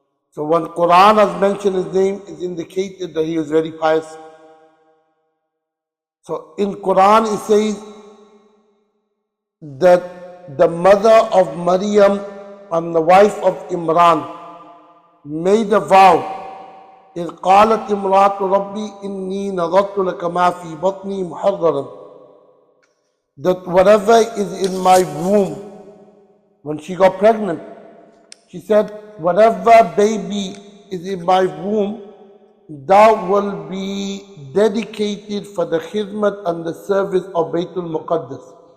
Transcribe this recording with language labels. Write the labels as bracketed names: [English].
[English] So when Quran has mentioned his name, it indicated that he was very pious. So in Quran it says that the mother of Maryam and the wife of Imran made a vow. [Arabic] إذ قالت امرأة ربي إني نظرت لك ما في بطني محررا. [English] That whatever is in my womb, when she got pregnant, she said, whatever baby is in my womb, thou will be dedicated for the khidmat and the service of Baytul Muqaddas.